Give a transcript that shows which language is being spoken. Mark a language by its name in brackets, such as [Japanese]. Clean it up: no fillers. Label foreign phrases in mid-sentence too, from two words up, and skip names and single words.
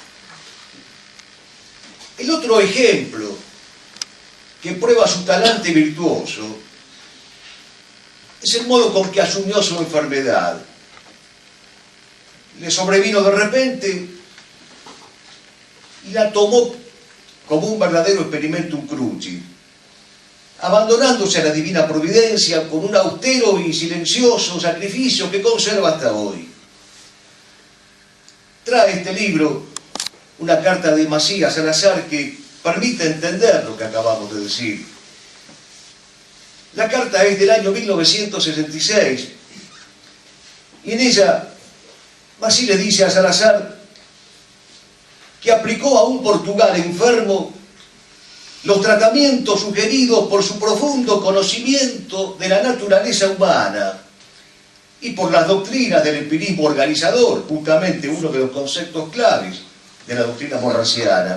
[Spanish] El otro ejemplo que prueba su talante virtuoso es el modo con que asumió su enfermedad. Le sobrevino de repente y la tomó como un verdadero [Latin] experimentum crucis, [Spanish] abandonándose a la divina providencia con un austero y silencioso sacrificio que conserva hasta hoy. Trae este libro una carta de Macías Salazar que permite entender lo que acabamos de decir. La carta es del año 1966 y en ella Macías le dice a Salazar que aplicó a un Portugal enfermo los tratamientos sugeridos por su profundo conocimiento de la naturaleza humana y por las doctrinas del empirismo organizador, justamente uno de los conceptos claves de la doctrina morraciana.